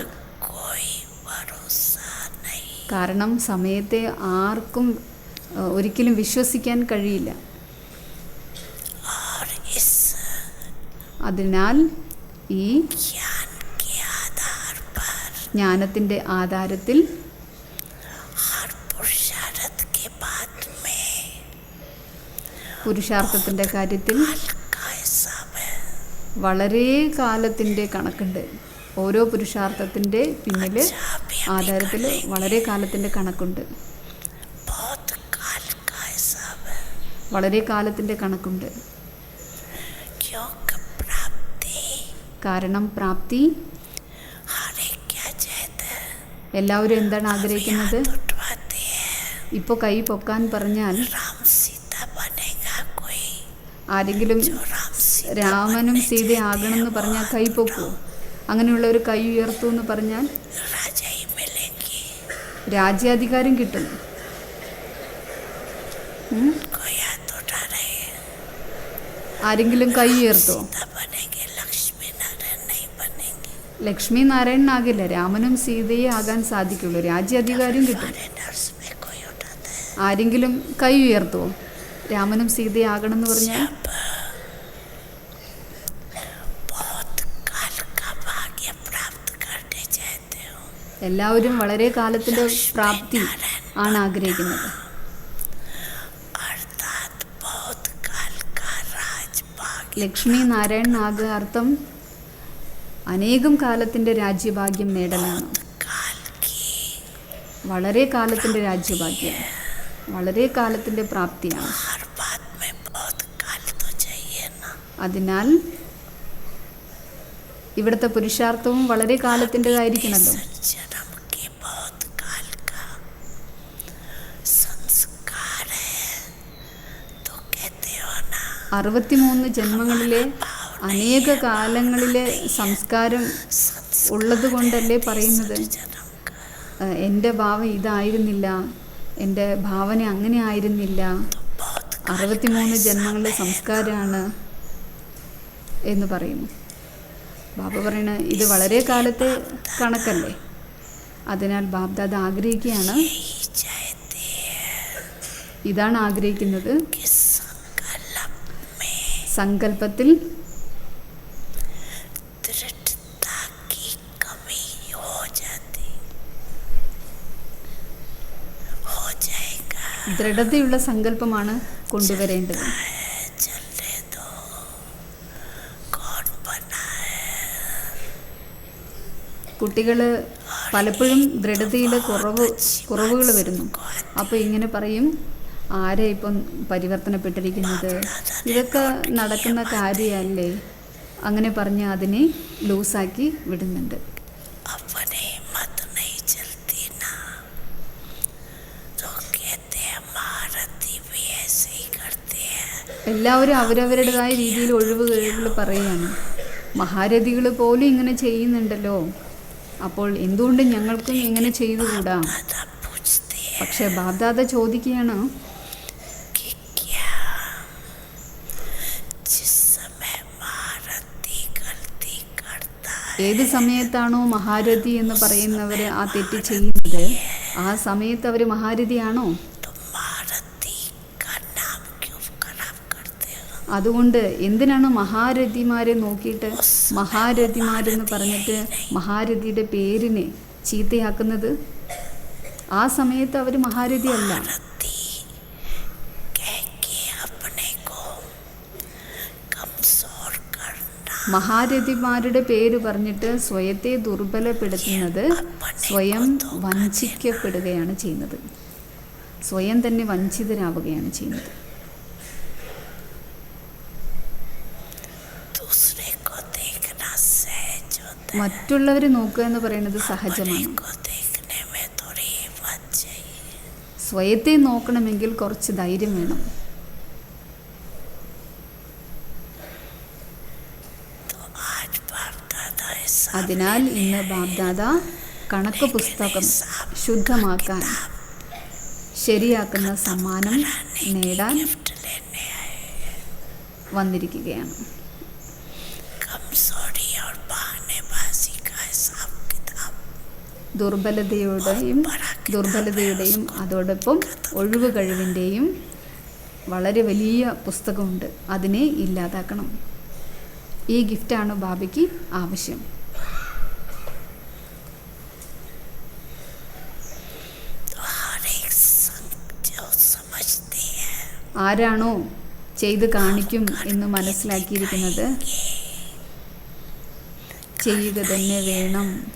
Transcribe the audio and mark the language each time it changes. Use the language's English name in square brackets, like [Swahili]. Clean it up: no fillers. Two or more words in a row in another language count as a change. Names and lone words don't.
[Hindi] कोई भरोसा नहीं। [Malayalam] കാരണം സമയത്തെ ആർക്കും ഒരിക്കലും വിശ്വസിക്കാൻ കഴിയില്ല. [Hindi] और इस [Malayalam] അതിനാൽ ഈ [Hindi] ज्ञान के आधार पर [Malayalam] ജ്ഞാനത്തിൻ്റെ ആധാരത്തിൽ [Hindi] हर पुरुषार्थ के बाद में [Malayalam] പുരുഷാർത്ഥത്തിൻ്റെ കാര്യത്തിൽ [Hindi] काल का हिसाब है। [Malayalam] വളരെ കാലത്തിൻ്റെ കണക്കുണ്ട്. ഓരോ പുരുഷാർത്ഥത്തിൻ്റെ പിന്നിൽ ആധാരത്തിൽ വളരെ കാലത്തിൻ്റെ കണക്കുണ്ട്. [Hindi] बहुत काल का हिसाब है। [Malayalam] വളരെ കാലത്തിൻ്റെ കണക്കുണ്ട്. [Hindi] क्योंकि प्राप्ति [Malayalam] കാരണം പ്രാപ്തി [Hindi] हर एक क्या चाहते हैं, [Malayalam] എല്ലാവരും എന്താണ് ആഗ്രഹിക്കുന്നത്? [Hindi] उठवाते हैं। [Malayalam] ഇപ്പോൾ കൈ പൊക്കാൻ പറഞ്ഞാൽ [Hindi] राम सीता बनेगा कोई, [Malayalam] ആരെങ്കിലും [Hindi] जो राम सीता [Malayalam] രാമനും സീതയാകണമെന്ന് പറഞ്ഞാൽ കൈ പൊക്കുമോ? അങ്ങനെയുള്ള ഒരു കൈ ഉയർത്തു എന്ന് പറഞ്ഞാൽ [Hindi] राजा ही मिलेंगी। [Malayalam] രാജ്യാധികാരം കിട്ടും. [Hindi] कोई हाथ उठा रहे हैं। [Malayalam] ആരെങ്കിലും കൈ ഉയർത്തോ? [Hindi] सीता बनेंगे, लक्ष्मी नारायण नहीं बनेंगे। [Malayalam] ലക്ഷ്മി നാരായണനാകില്ല, രാമനും സീതയെ ആകാൻ സാധിക്കുള്ളൂ. രാജ്യാധികാരം കിട്ടും. [Hindi] हमारे नर्स में कोई उठाता है। [Malayalam] ആരെങ്കിലും കൈ ഉയർത്തോ? രാമനും സീതയെ ആകണം എന്ന് പറഞ്ഞാൽ [Hindi] बहुत काल का भाग्य प्राप्त करने चाहते हो। [Malayalam] എല്ലാവരും വളരെ കാലത്തിൻ്റെ പ്രാപ്തി ആണ് ആഗ്രഹിക്കുന്നത്. [Hindi] अर्थात बहुत काल का राज भाग्य। [Malayalam] ലക്ഷ്മി നാരായണനാകുക അർത്ഥം അനേകം കാലത്തിൻ്റെ രാജ്യഭാഗ്യം നേടലാണ്. [Hindi] काल की [Malayalam] വളരെ കാലത്തിൻ്റെ രാജ്യഭാഗ്യം, വളരെ കാലത്തിൻ്റെ പ്രാപ്തിയാണ്. [Hindi] हर बात में बहुत काल तो चाहिए ना। [Malayalam] അതിനാൽ ഇവിടുത്തെ പുരുഷാർത്ഥവും വളരെ കാലത്തിൻ്റെതായിരിക്കണമല്ലോ. [Hindi] जन्म के बहुत काल का संस्कार है तो कहते हो ना, [Malayalam] 63 ജന്മങ്ങളിലെ അനേക കാലങ്ങളിലെ സംസ്കാരം ഉള്ളത് കൊണ്ടല്ലേ പറയുന്നത് [Hindi] जन्म का [Malayalam] എൻ്റെ ഭാവം ഇതായിരുന്നില്ല, എൻ്റെ ഭാവന അങ്ങനെ ആയിരുന്നില്ല, 63 ജന്മങ്ങളിലെ സംസ്കാരമാണ് എന്ന് പറയുന്നു. ബാബ പറയണ ഇത് വളരെ കാലത്തെ കണക്കല്ലേ. അതിനാൽ ബാബ്ദാദ ആഗ്രഹിക്കുകയാണ്, [Hindi] यही चाहते हैं [Malayalam] ഇതാണ് ആഗ്രഹിക്കുന്നത്. [Hindi] कि संकल्प में [Malayalam] സങ്കല്പത്തിൽ [Hindi] दृढ़ता की कमी हो जाएगा। [Malayalam] ദൃഢതയുള്ള സങ്കല്പമാണ് കൊണ്ടുവരേണ്ടത്. [Hindi] चलने दो, कौन बना है? [Malayalam] കുട്ടികൾ പലപ്പോഴും ദൃഢതയിൽ കുറവുകൾ വരുന്നു. അപ്പോൾ ഇങ്ങനെ പറയും, ആരെ ഇപ്പം പരിവർത്തനപ്പെട്ടിരിക്കുന്നത്, ഇതൊക്കെ നടക്കുന്ന കാര്യമല്ലേ, അങ്ങനെ പറഞ്ഞ് അതിനെ ലൂസാക്കി വിടുന്നുണ്ട്. [Hindi] अपनी हिम्मत नहीं चलती ना, तो कहते हैं महारथी भी ऐसे ही करते हैं। [Malayalam] എല്ലാവരും അവരവരുടേതായ രീതിയിൽ ഒഴിവുകൾ പറയുകയാണ്. മഹാരഥികൾ പോലും ഇങ്ങനെ ചെയ്യുന്നുണ്ടല്ലോ, അപ്പോൾ എന്തുകൊണ്ട് ഞങ്ങൾക്കും ഇങ്ങനെ ചെയ്തുകൂടാ? [Hindi] दादा पूछते हैं [Malayalam] പക്ഷേ ബാബ്ദാദ ചോദിക്കുകയാണ്, [Hindi] कि क्या जिस समय महारथी गलती करता है [Malayalam] ഏത് സമയത്താണോ മഹാരഥി എന്ന് പറയുന്നവർ ആ തെറ്റ് ചെയ്യുന്നത്, ആ സമയത്ത് അവർ മഹാരഥിയാണോ? [Hindi] तो महारथी का नाम क्यों खराब करते हो? [Malayalam] അതുകൊണ്ട് എന്തിനാണ് മഹാരഥിമാരെ നോക്കിയിട്ട് മഹാരഥിമാരെന്ന് പറഞ്ഞിട്ട് മഹാരഥിയുടെ പേരിനെ ചീത്തയാക്കുന്നത്? ആ സമയത്ത് അവർ മഹാരഥിയല്ല. [Hindi] महारथी कह के अपने को कमजोर करना, [Malayalam] മഹാരഥിമാരുടെ പേര് പറഞ്ഞിട്ട് സ്വയത്തെ ദുർബലപ്പെടുത്തുന്നത് സ്വയം വഞ്ചിക്കപ്പെടുകയാണ് ചെയ്യുന്നത്, സ്വയം തന്നെ വഞ്ചിതരാവുകയാണ് ചെയ്യുന്നത്. [Hindi] दूसरे को देखना सहज होता है, [Malayalam] മറ്റുള്ളവരെ നോക്കുക എന്ന് പറയുന്നത് [Hindi] अपने [Malayalam] സഹജമാണ്. [Hindi] को देखने में थोड़ी हिम्मत चाहिए। [Malayalam] സ്വയത്തെ നോക്കണമെങ്കിൽ കുറച്ച് ധൈര്യം വേണം. [Hindi] तो आज बाप दादा ऐसा [Malayalam] അതിനാൽ ഇന്ന് ബാബ്ദാദ കണക്ക് പുസ്തകം ശുദ്ധമാക്കാൻ, ശരിയാക്കുന്ന സമ്മാനം നേടാൻ [Hindi] गिफ्ट लेने आए। [Malayalam] വന്നിരിക്കുകയാണ്. [Hindi] कमजोरी और बहानेबाजी का हिसाब किताब [Malayalam] ദുർബലതയുടെയും അതോടൊപ്പം ഒഴിവ് കഴിവിൻ്റെയും വളരെ വലിയ പുസ്തകമുണ്ട്. അതിനെ ഇല്ലാതാക്കണം. ഈ ഗിഫ്റ്റാണ് ബാബയ്ക്ക് ആവശ്യം. [Hindi] तो हर एक संग जो समझते हैं [Malayalam] ആരാണോ ചെയ്ത് കാണിക്കും എന്ന് മനസ്സിലാക്കിയിരിക്കുന്നത് ചെയ്യുക തന്നെ വേണം.